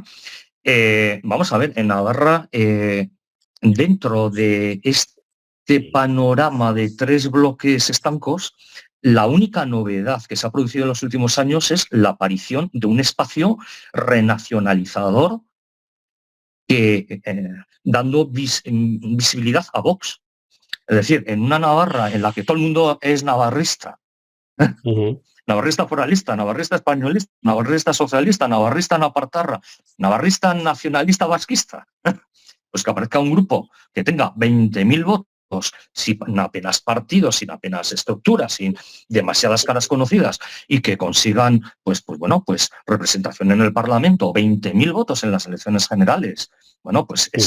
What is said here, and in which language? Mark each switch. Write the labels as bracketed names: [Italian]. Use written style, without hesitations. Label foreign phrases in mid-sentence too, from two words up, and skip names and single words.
[Spanish] Vamos a ver, en Navarra, dentro de este panorama de tres bloques estancos, la única novedad que se ha producido en los últimos años es la aparición de un espacio renacionalizador que, dando visibilidad a Vox. Es decir, en una Navarra en la que todo el mundo es navarrista, ujú, navarrista foralista, navarrista españolista, navarrista socialista, navarrista napartarra, navarrista nacionalista vasquista, pues que aparezca un grupo que tenga 20.000 votos, sin apenas partidos, sin apenas estructuras, sin demasiadas caras conocidas, y que consigan, pues representación en el Parlamento, 20.000 votos en las elecciones generales. Bueno, pues es